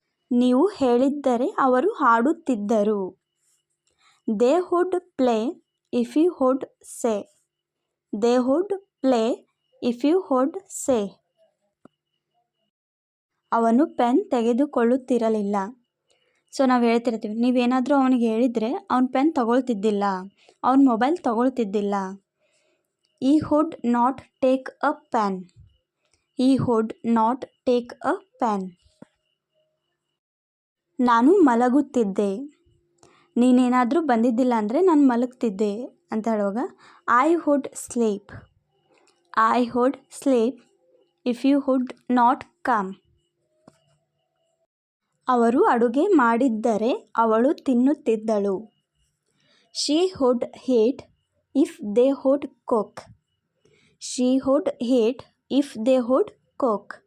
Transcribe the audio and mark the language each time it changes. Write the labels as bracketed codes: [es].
[kn] ನೀವು ಹೇಳಿದ್ದರೆ ಅವರು ಹಾಡುತ್ತಿದ್ದರು. [en] They would play if you would say. They would play if you would say. [kn] ಅವನು pen ತೆಗೆದುಕೊಳ್ಳುತ್ತಿರಲಿಲ್ಲ. So ನಾವು ಹೇಳ್ತಿರ್ತೀವಿ, ನೀವೇನಾದರೂ ಅವನಿಗೆ ಹೇಳಿದರೆ ಅವನು ಪೆನ್ ತಗೊಳ್ತಿದ್ದಿಲ್ಲ, ಅವನ mobile ತಗೊಳ್ತಿದ್ದಿಲ್ಲ. [en] He would not take a pen. He would not take a pen. [kn] ನಾನು ಮಲಗುತ್ತಿದ್ದೆ. ನೀನೇನಾದರೂ ಬಂದಿದ್ದಿಲ್ಲ ಅಂದರೆ ನಾನು ಮಲಗ್ತಿದ್ದೆ ಅಂತ ಹೇಳುವಾಗ [en] I would sleep. I would sleep if you would not come. [kn] ಅವರು ಅಡುಗೆ ಮಾಡಿದ್ದರೆ ಅವಳು ತಿನ್ನುತ್ತಿದ್ದಳು. [en] She would eat if they would cook. She would eat if they would cook.